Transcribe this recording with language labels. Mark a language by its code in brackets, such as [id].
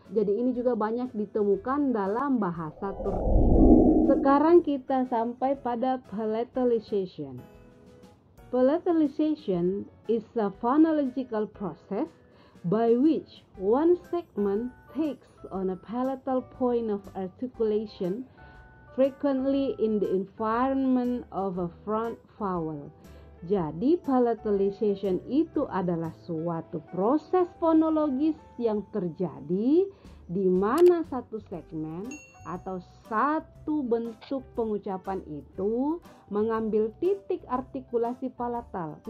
[id] Jadi ini juga banyak ditemukan dalam bahasa Turki. Sekarang kita sampai pada palatalization. [en] Palatalization is a phonological process by which one segment takes on a palatal point of articulation, frequently in the environment of a front vowel. [id] Jadi palatalization itu adalah suatu proses fonologis yang terjadi di mana satu segmen atau satu bentuk pengucapan itu mengambil titik artikulasi palatal.